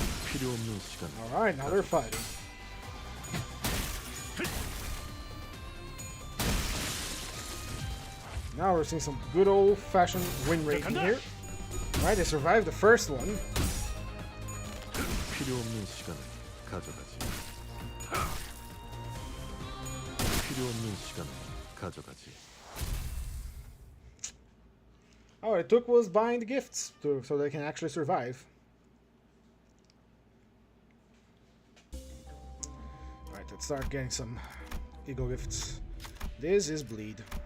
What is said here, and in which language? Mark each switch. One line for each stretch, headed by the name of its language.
Korean: 필요 없는 시간.
English: Alright, now they're fighting. Now we're seeing some good old-fashioned win rate in here. Alright, they survived the first one.
Korean: 필요 없는 시간을 가져가지. 필요 없는 시간을 가져가지.
English: All it took was buying the gifts so they can actually survive. Alright, let's start getting some ego gifts. This is bleed.